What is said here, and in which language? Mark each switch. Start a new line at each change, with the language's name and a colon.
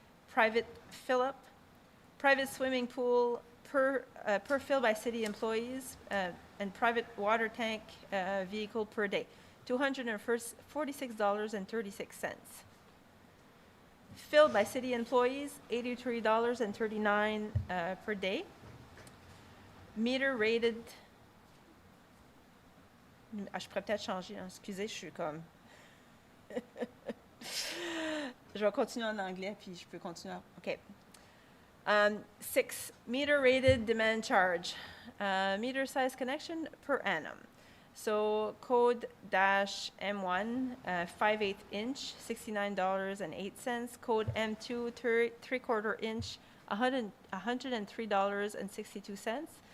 English: Private fill-up, private swimming pool per fill by city employees, and private water tank vehicle per day, $246.36. Filled by city employees, $83.39 per day. Meter rated.
French: Ah, je pourrais peut-être changer, hein. Excusez, je suis comme. Je vais continuer en anglais, puis je peux continuer.
English: OK. 6, meter rated demand charge. Meter size connection per annum. So code -M1, 5/8 inch, $69.08. Code M2, 3/4 inch, $103.62.